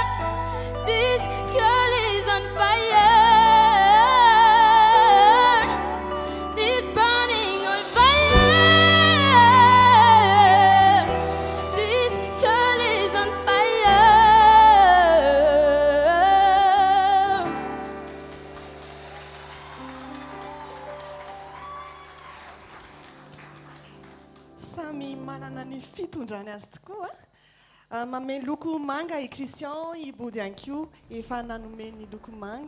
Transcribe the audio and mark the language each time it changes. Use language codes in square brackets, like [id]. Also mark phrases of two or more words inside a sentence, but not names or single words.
[en] This girl is on fire. This burning on fire. This girl is on fire. [mg] Samy manana ny fitondrany azy tokoa a. Mameno loko manga i Christian, i Body ihany koa efa nanomeny loko manga.